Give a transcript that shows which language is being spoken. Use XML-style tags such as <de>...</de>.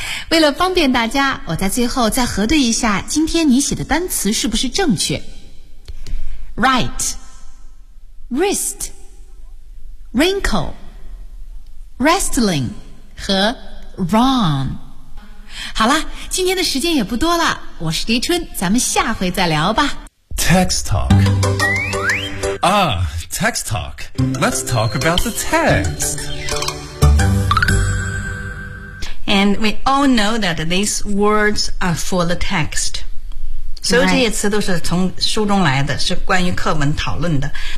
<zh>为了方便大家，我在最后再核对一下今天你写的单词是不是正确 ：write， wrist， wrinkle， wrestling 和 wrong。好了，今天的时间也不多了，我是黎春，咱们下回再聊吧。</zh> <en>Text talk. Ah, text talk. Let's talk about the text. And we all know that these words are for the text.</en> <zh>所有这些词都是从书中来的，是关于课文讨论的。</zh>